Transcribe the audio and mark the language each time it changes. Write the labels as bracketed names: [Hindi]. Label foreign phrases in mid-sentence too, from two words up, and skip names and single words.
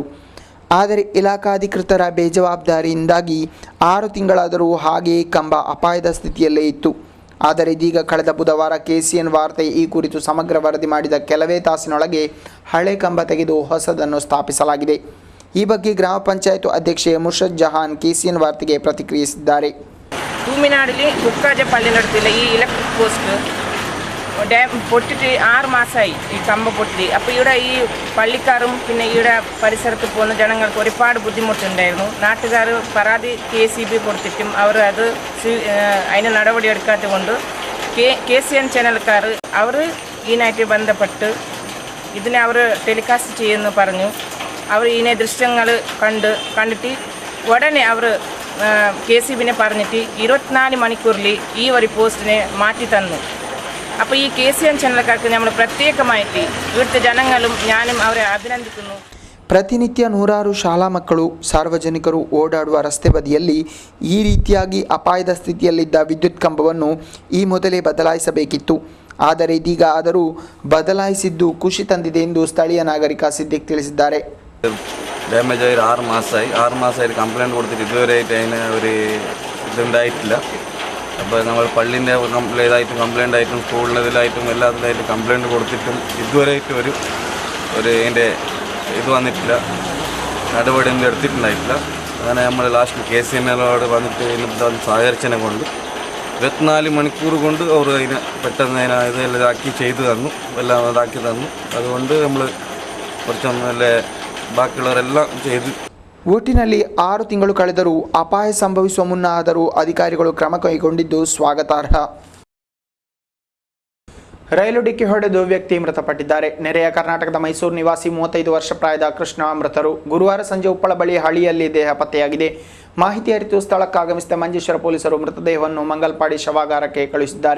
[Kannada] ಆದರೆ ಇಲಾಖಾಧಿಕೃತರ ಬೇಜವಾಬ್ದಾರಿಯಿಂದಾಗಿ 6 ತಿಂಗಳಾದರೂ ಹಾಗೆಯೇ ಕಂಬ ಅಪಾಯದ ಸ್ಥಿತಿಯಲ್ಲೇ ಇತ್ತು. ಆದರೆ ಇದೀಗ ಕಳೆದ ಬುಧವಾರ KCN ವಾರ್ತೆ ಈ ಕುರಿತು ಸಮಗ್ರ ವರದಿ ಮಾಡಿದ ಕೆಲವೇ ತಾಸಿನೊಳಗೆ ಹಳೆ ಕಂಬ ತೆಗೆದು ಹೊಸದನ್ನು ಸ್ಥಾಪಿಸಲಾಗಿದೆ. ಈ ಬಗ್ಗೆ ಗ್ರಾಮ ಪಂಚಾಯತ್ ಅಧ್ಯಕ್ಷೆ ಮುರ್ಷದ್ ಜಹಾನ್ KCN ವಾರ್ತೆಗೆ ಪ್ರತಿಕ್ರಿಯಿಸಿದ್ದಾರೆ. [Malayalam] തൂമിനാടിൽ കുക്കാജ പള്ളിനടുത്തുള്ള ഈ ഇലക്ട്രിക് പോസ്റ്റ് ഡാം പൊട്ടിട്ട് 6 മാസമായി ഈ കമ്പ പൊട്ടി. അപ്പോൾ ഇവിടെ ഈ പള്ളിക്കാരും പിന്നെ ഇവിടെ പരിസരത്ത് പോകുന്ന ജനങ്ങൾക്ക് ഒരുപാട് ബുദ്ധിമുട്ടുണ്ടായിരുന്നു. നാട്ടുകാർ പരാതി KCB കൊടുത്തിട്ടും അവർ അത് അതിന് നടപടി എടുക്കാത്തത് കൊണ്ട് KCN ചാനൽക്കാർ അവർ ഇതിനായിട്ട് ബന്ധപ്പെട്ട് ഇതിനെ അവർ ടെലികാസ്റ്റ് ചെയ്യുമെന്ന് പറഞ്ഞു. അവർ ഇതിനെ ദൃശ്യങ്ങൾ കണ്ടിട്ട് ഉടനെ അവർ KCBനെ പറഞ്ഞിട്ട് 24 മണിക്കൂറിൽ ഈ ഒരു പോസ്റ്റിനെ മാറ്റി തന്നു. അപ്പോൾ ഈ KCN ചാനൽക്കാർക്ക് നമ്മൾ പ്രത്യേകമായിട്ട് ഇവിടുത്തെ ജനങ്ങളും ഞാനും അവരെ അഭിനന്ദിക്കുന്നു. [Kannada] ಪ್ರತಿನಿತ್ಯ ನೂರಾರು ಶಾಲಾ ಮಕ್ಕಳು ಸಾರ್ವಜನಿಕರು ಓಡಾಡುವ ರಸ್ತೆ ಬದಿಯಲ್ಲಿ ಈ ರೀತಿಯಾಗಿ ಅಪಾಯದ ಸ್ಥಿತಿಯಲ್ಲಿದ್ದ ವಿದ್ಯುತ್ ಕಂಬವನ್ನು ಈ ಮೊದಲೇ ಬದಲಾಯಿಸಬೇಕಿತ್ತು. ಆದರೆ ಇದೀಗ ಆದರೂ ಬದಲಾಯಿಸಿದ್ದು ಖುಷಿ ತಂದಿದೆ ಎಂದು ಸ್ಥಳೀಯ നാഗരിക സിദ്ദിഖ് ತಿಳಿಸಿದ್ದಾರೆ. [Malayalam] ഡാമേജ് ആയി 6 മാസമായി കംപ്ലയിൻറ്റ് കൊടുത്തിട്ട് ഇതുവരെയായിട്ട് അതിന് ഒരു ഇതുണ്ടായിട്ടില്ല. അപ്പോൾ നമ്മൾ പള്ളിൻ്റെ കംപ്ലയിൻ്റ് ആയിട്ടും സ്കൂളിനതിലായിട്ടും എല്ലാത്തിലായിട്ടും കംപ്ലയിൻറ്റ് കൊടുത്തിട്ടും ഇതുവരെയായിട്ടും ഒരു അതിൻ്റെ ഇത് വന്നിട്ടില്ല, നടപടിയൊന്നും എടുത്തിട്ടുണ്ടായിട്ടില്ല. അങ്ങനെ നമ്മൾ ലാസ്റ്റ് KCNLോട് വന്നിട്ട് ഇതിന് സഹകരിച്ചതിനെ കൊണ്ട് 24 മണിക്കൂർ കൊണ്ട് അവർ അതിനെ പെട്ടെന്ന് ഇതെല്ലാം ഇതാക്കി ചെയ്തു തന്നു, എല്ലാം ഇതാക്കി തന്നു. അതുകൊണ്ട് നമ്മൾ കുറച്ചൊന്നല്ലേ ബാക്കിയുള്ളവരെല്ലാം ചെയ്തു. [Kannada] ಒಟ್ಟಿನಲ್ಲಿ 6 ತಿಂಗಳು ಕಳೆದರೂ ಅಪಾಯ ಸಂಭವಿಸುವ ಮುನ್ನ ಆದರೂ ಅಧಿಕಾರಿಗಳು ಕ್ರಮ ಕೈಗೊಂಡಿದ್ದು ಸ್ವಾಗತಾರ್ಹ. ರೈಲು ಡಿಕ್ಕಿ ಹೊಡೆದು ವ್ಯಕ್ತಿ ಮೃತಪಟ್ಟಿದ್ದಾರೆ. ನೆರೆಯ ಕರ್ನಾಟಕದ ಮೈಸೂರು ನಿವಾಸಿ 35 ವರ್ಷ ಪ್ರಾಯದ ಕೃಷ್ಣ ಮೃತರು. ಗುರುವಾರ ಸಂಜೆ ಉಪ್ಪಳ ಬಳಿ ಹಳಿಯಲ್ಲಿ ದೇಹ ಪತ್ತೆಯಾಗಿದೆ. ಮಾಹಿತಿ ಅರಿತು ಸ್ಥಳಕ್ಕಾಗಮಿಸಿದ ಮಂಜೇಶ್ವರ ಪೊಲೀಸರು ಮೃತದೇಹವನ್ನು ಮಂಗಲ್ಪಾಡಿ ಶವಾಗಾರಕ್ಕೆ ಕಳುಹಿಸಿದ್ದಾರೆ.